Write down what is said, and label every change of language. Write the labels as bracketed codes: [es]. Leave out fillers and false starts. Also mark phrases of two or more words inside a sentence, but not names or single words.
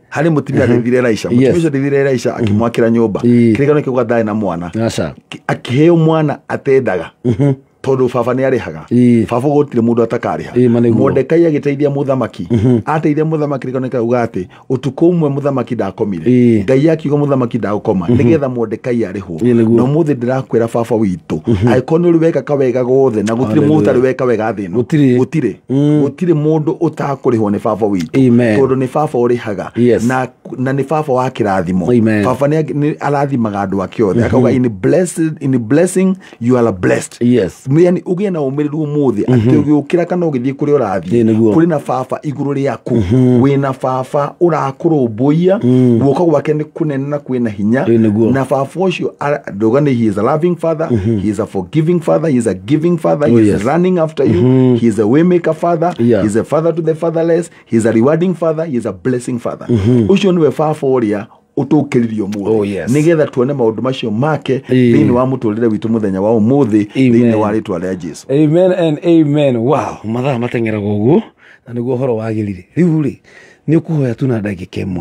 [ki] hari mutumia ateithirie Elisha mutumia ateithirie Elisha akimwakira nyumba kirigano kiuga ndae na mwana akiheo mwana atendaga tondu baba ni arihaga baba gutire mundu atakariha Mordekai agiteithia muthamaki ateithia muthamaki rikoneka ugati utuku umwe muthamaki ndakomire Ngai akiuga muthamaki ndagukoma nigetha Mordekai arihwo no muthi ndirakwira baba witu aikoni uri weka kawega gothe na gutire mundu ari weka wega thino gutire mundu utakurihwo ni baba witu tondu ni baba urihaga na ni baba wa kirathimo baba ni arathimaga andu ake othe akauga [en] in blessing you are blessed [ki] yani ugie na umiriru umuthi ati ugiukira kana ugithie kuri urathi kuri na baba iguru riaku wina baba urakurumbuia guoko gwake ni kunene na kwina hinya na baba ucio ndogane [en] he is a loving father he is a forgiving father he is a giving father he is running after you he is a waymaker father he is a father to the fatherless he is a rewarding father he is a blessing father [ki] ucio niwe baba uria utukiririo muthi nigetha tuone maundu macio make thini wa muturire witu muthenya wa umuthi thini wa ritwa ria Jesu. [en] Amen and amen. [ki] Wow, mathaa matengera gugu na niguo horo wagirire riu ri ni ukuhoya tu na ndagika imwe